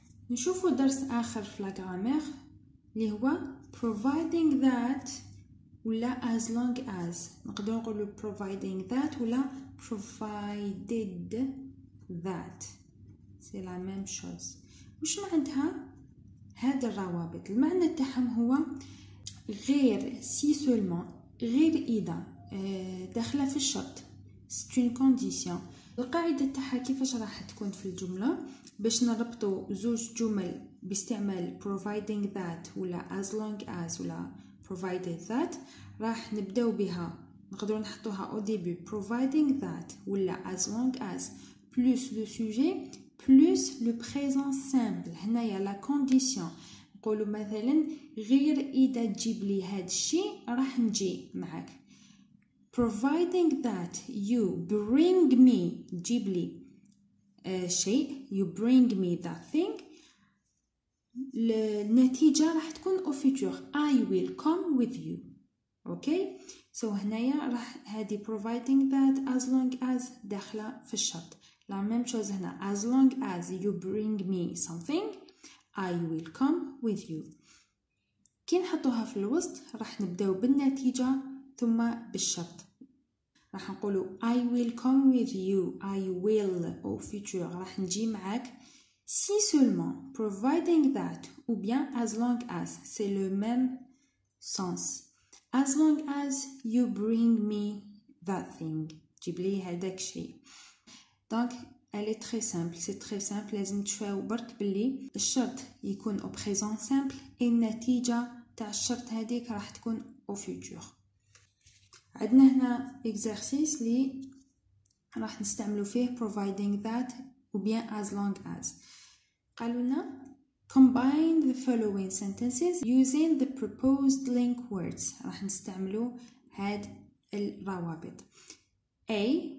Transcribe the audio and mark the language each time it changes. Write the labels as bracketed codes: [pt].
[ar] نشوفوا درس آخر في لا غرامير اللي هو [en] providing that [ar] ولا [en] as long as. [ar] نقدروا نقولوا [en] providing that [ar] ولا [en] provided that. [fr] c'est la même chose. [ar] وش معناتها هاد الروابط؟ المعنى تاعهم هو غير [fr] si seulement، [ar] غير إذا داخله في الشرط [fr] c'est une condition. [ar] القاعدة تاعها كيفاش راح تكون في الجملة باش نربطوا زوج جمل باستعمال [en] providing that [ar] ولا [en] as long as [ar] ولا [en] provided that. [ar] راح نبداو بها، نقدروا نحطوها [fr] au début [en] providing that [ar] ولا [en] as long as [fr] plus le sujet plus le présent simple. [ar] هنايا [fr] la condition. [ar] نقولوا مثلا غير إذا تجيب لي هاد الشيء راح نجي معك. [en] providing that you bring me، [ar] تجيب لي شيء، [en] you bring me that thing، [ar] النتيجة راح تكون [fr] au futur [en] I will come with you. [ar] اوكي so هنايا راح هذه [en] providing that as long as [ar] داخلة في الشرط. [fr] la même chose [en] هنا as long as you bring me something I will come with you. [ar] كي نحطوها في الوسط راح نبداو بالنتيجة ثم بالشرط. راح نقولوا [en] I will come with you، I will [fr] au futur [ar] راح نجي معك [fr] si seulement [en] providing that [fr] ou bien [en] as long as [fr] c'est le même sens. [en] as long as you bring me that thing، [ar] جيب لي هذاك الشيء. [fr] donc elle est très simple، c'est très simple. [ar] لازم تشوفوا برك باللي الشرط يكون [fr] au présent simple et [ar] النتيجة تاع الشرط هذيك راح تكون [fr] au futur. [ar] عندنا هنا exercice اللي راح نستعملوا فيه [en] providing that [fr] ou bien [en] as long as. [ar] قالوا لنا [en] combine the following sentences using the proposed link words. [ar] راح نستعملوا هاد الروابط. A.